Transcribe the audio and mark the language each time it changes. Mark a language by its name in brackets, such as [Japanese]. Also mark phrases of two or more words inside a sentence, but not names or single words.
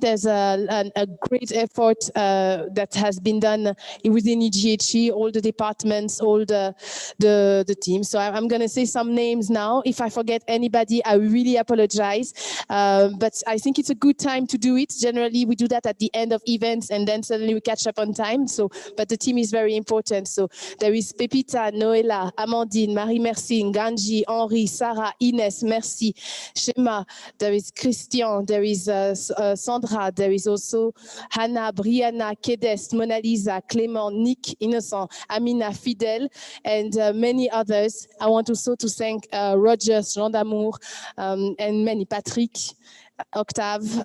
[English] There's a great effort that has been done within UGHE, all the departments, all the team. So I'm going to say some names now. If I forget anybody, I really apologize. But I think it's a good time to do it. Generally, we do that at the end of events, and then suddenly we catch up on time. So, but the team is very important. So there is Pepita, Noela, Amandine, Marie-Merci, Nganji, Henri, Sarah, Ines, Merci, Shema. There is Christian. There is Sandra. There is also Hannah, Brianna, Kedes, Mona Lisa, Clément, Nick, Innocent, Amina, Fidel, and many others. I want also to thank Rogers, Jean d'Amour, and many, Patrick, Octave.